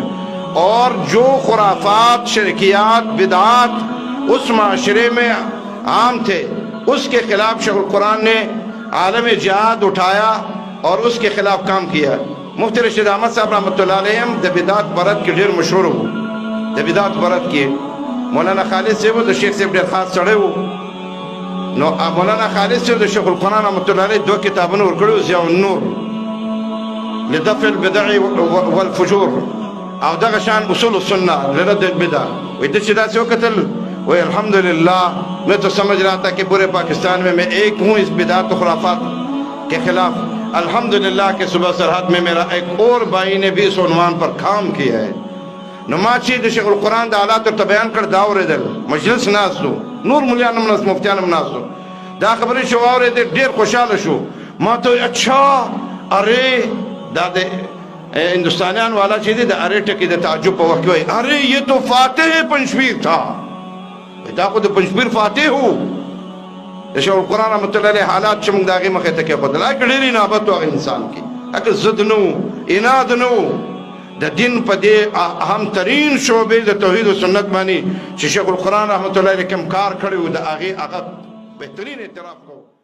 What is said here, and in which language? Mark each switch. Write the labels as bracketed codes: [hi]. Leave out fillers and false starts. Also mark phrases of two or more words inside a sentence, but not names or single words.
[ur] اور جو خرافات، شرکیات، بدعات اس معاشرے میں عام تھے، اس کے خلاف شیخ القرآن نے عالم جہاد اٹھایا اور اس کے خلاف کام کیا. [ps] مفتی رشید احمد صاحب [ar] رحمۃ اللہ علیہ [ps] د بدعت برت کے ډېر مشهور وو. د بدعت برت کې مولانا خالد صاحب د شیخ صاحب ډېر خاص سړی وو. نو مولانا خالد صاحب د شیخ القرآن [ar] رحمۃ اللہ علیہ [ps] 2 کتابونه ورکړي، ضیاء النور لدفع البدع والفجور او دغه شان اصول السنہ لرد البدع. [ur] وہی [ps] د چې داسې وکتل [ur] وہی الحمدللہ میں تو سمجھ رہا تھا کہ پورے پاکستان میں ایک ہوں اس بدعت و خرافات کے خلاف. الحمدللہ کہ صبح سرحد میں میرا ایک اور بھائی نے بھی اس عنوان پر کام کیا ہے. [ps] نماچی د شیخ القرآن دا حالات ورته بیان کړ، دا اورېدل، مجلس ناستو، نور ملیان هم ناست، مفتیان هم ناستو، دا خبرې شو واورېدې، ډېر خوشحاله شو. ما ته اچھا ارے دا د ہندوستانیان والا چې دی د ارے ټکي د تعجب په وخت کې وایي [ur] ارے یہ تو فاتح پنجپیر تھا، [ps] دا خو د پنجپیر فاتح ہو. د شیخ القرآن [ar] رحمۃ اللہ علیہ [ps] حالات چې موږ د هغې مخې ته کېښودل، هغه ډېر انابت و هغه انسان کې، هغه ضد نه و، اناد نه و. د دین په دې اهم ترین شعبې د توحید و سنت باندې چې شیخ القرآن [ar] رحمۃ اللہ علیہ [ps] کوم کار کړی و د هغې هغه بهترین اعتراف کوو.